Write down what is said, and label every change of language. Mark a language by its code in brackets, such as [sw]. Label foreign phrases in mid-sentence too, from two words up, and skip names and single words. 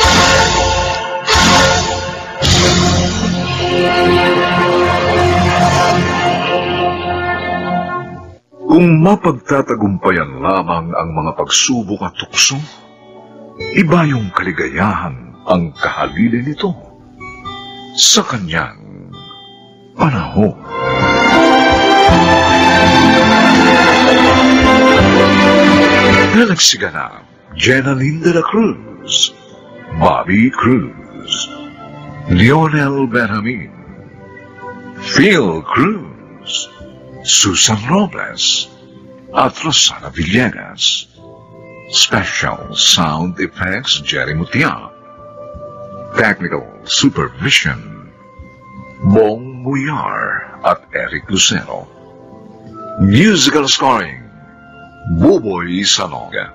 [tl] Kung mapagtatagumpayan lamang ang mga pagsubok at tukso, iba yung kaligayahan ang kahalili nito sa kanyang panahon. Nalagsiganap, Jenaline de la Cruz, Bobby Cruz, Lionel Benjamin, Phil Cruz, Susan Robles, at Rosana Villegas. [en] Special Sound Effects, Jerry Mutia. Technical Supervision, Bong Muyar at Eric Lucero. Musical Scoring, Buboy Sanoga.